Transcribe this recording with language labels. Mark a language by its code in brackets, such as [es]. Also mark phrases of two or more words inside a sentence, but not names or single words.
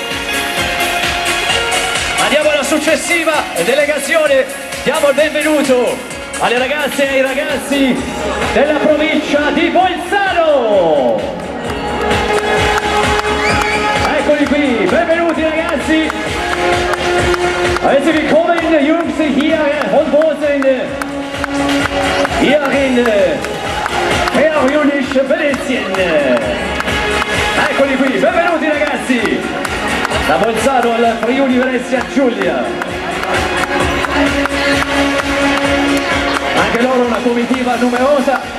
[it] Andiamo alla successiva delegazione, diamo il benvenuto alle ragazze e ai ragazzi della provincia di Bolzano. Eccoli qui, benvenuti ragazzi. [de] Herzlich willkommen Jungs hier von Bozen, hier in Friuli Venezien. [it] Eccoli qui, benvenuti ragazzi, da Bolzano al Friuli Venezia Giulia. Anche loro una comitiva numerosa.